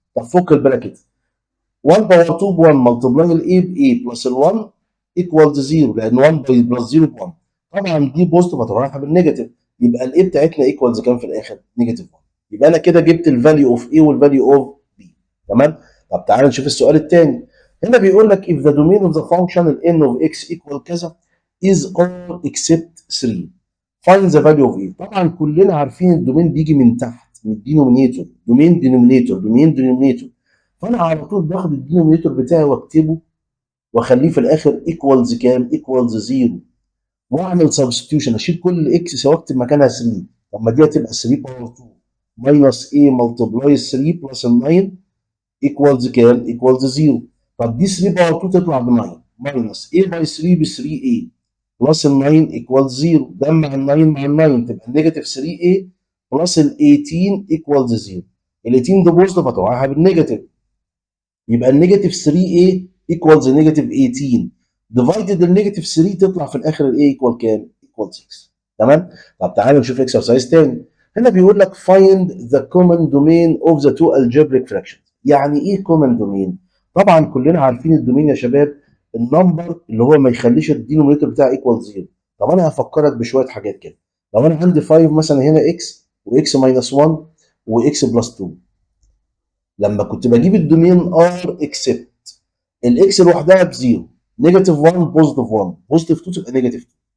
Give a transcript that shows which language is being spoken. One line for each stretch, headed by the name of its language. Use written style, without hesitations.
Arabic: طب فك البراكت، 1 باور 2 ب 1 ملتبلاي الاي ب اي بلس ال 1 ايكوالز 0 لان 1 بلس 0 ب 1. طبعا دي بوزيتيف هتروح بالنيجاتيف، يبقى الاي بتاعتنا ايكوالز كام في الاخر؟ نيجاتيف 1. يبقى انا كده جبت الفاليو اوف اي والفاليو اوف بي. تمام. طب تعالى نشوف السؤال الثاني.
English: هنا بيقول لك if the domain of the function n of x equal كذا is all except 3 find the value of a.
Arabic: طبعا كلنا عارفين الدومين بيجي من تحت من الدينومينيتور، دومين دينومينيتور دومين دينومينيتور. فانا على طول باخد الدينومينيتور بتاعي واكتبه واخليه في الاخر ايكوالز كام؟ ايكوالز 0. واعمل سبستيوشن اشيل كل اكس واكتب مكانها 3. طب ما دي هتبقى 3 باور 2 ماينس a ملتبلاي 3 بلس ال 9 ايكوالز كام؟ ايكوالز 0. طب دي 3 باور 2 تطلع ب 9 ماينس a باي 3 ب 3a بلس ال 9 ايكوالز 0. جمع ال 9 مع ال 9 تبقى نيجاتيف 3a بلس ال 18 ايكوالز 0. ال 18 ده بوزيتيف هتوقعها بالنيجاتيف، يبقى النيجاتيف 3a ايكوالز نيجاتيف 18 ديفايدد النيجاتيف 3 تطلع في الاخر الايه ايكوال كام؟ ايكوال 6. تمام. طب تعالى نشوف اكسرسايز تاني.
English: هنا بيقول لك find the common domain of the two algebraic fractions.
Arabic: يعني ايه common domain؟ طبعا كلنا عارفين الدومين يا شباب النمبر اللي هو ما يخليش الدينومينيتور بتاعي ايكوال 0. طب انا هفكرك بشويه حاجات كده. لو انا عندي 5 مثلا هنا اكس واكس ماينس 1 واكس بلس 2، لما كنت بجيب الدومين ار اكسبت الاكس لوحدها بزيرو، نيجاتيف 1 بوزيتيف 1 بوزيتيف 2 تبقى نيجاتيف 2.